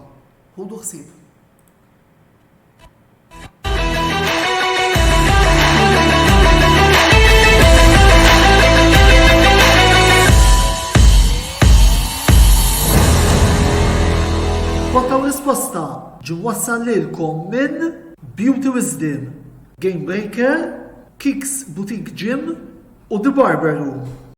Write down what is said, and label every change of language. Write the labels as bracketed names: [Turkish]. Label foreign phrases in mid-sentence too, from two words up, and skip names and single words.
[Maltese] Ħudu ħsieb. Botta u risposta ġi wassal lilkom minn Beauty Wisdom, Game Breaker, Kicks Boutique Gym u The Barber Room.